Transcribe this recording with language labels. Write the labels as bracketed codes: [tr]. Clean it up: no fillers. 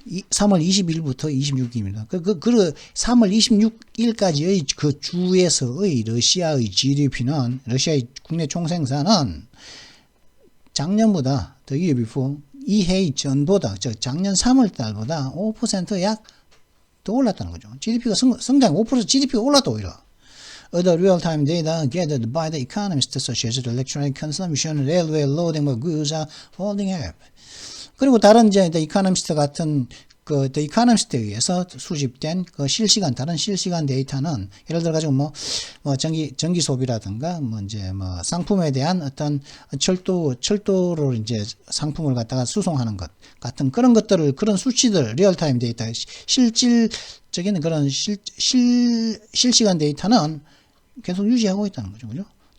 [ko] 3월 20일부터 26일입니다. 3월 26일까지의 그 주에서의 러시아의 GDP는, 러시아의 국내 총생산은 작년보다, [en] the year before, [ko] 이해 전보다, 작년 3월 달보다 5% 약 더 올랐다는 거죠. GDP가 성장 5% GDP가 올랐다 오히려. [en] Other real-time data gathered by the economists such as electronic consumption, railway loading of goods are holding up. [ko] 그리고 다른 이제 The Economist 같은 그 The Economist에 의해서 수집된 그 다른 실시간 데이터는 예를 들어 가지고 뭐 전기 소비라든가 이제 상품에 대한 어떤 철도로 이제 상품을 갖다가 수송하는 것 같은 그런 것들을, 그런 수치들, 리얼타임 데이터, 실질적인 그런 실시간 데이터는 계속 유지하고 있다는 거죠. 그죠?